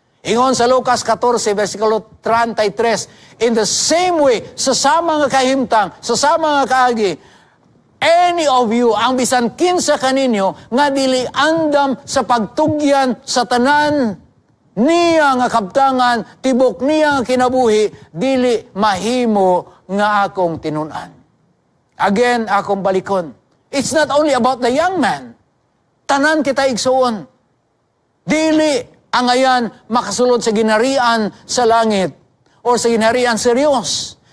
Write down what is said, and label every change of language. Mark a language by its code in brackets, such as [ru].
[ceb] Ingon sa Lucas 14, versikulo 33, [en] in the same way, [ceb] sa sama nga kahimtang, sa sama nga kaagi, [en] any of you, [ceb] ang bisan kinsa kaninyo, nga dili andam sa pagtugyan sa tanan niya nga kabtangan, tibok niya nga kinabuhi, dili mahimo nga akong tinun-an. Again, akong balikon. [en] It's not only about the young man. [ceb] Tanan kita igsuon. Dili ang ayan makasulod sa ginharian sa langit o sa ginharian sa Diyos.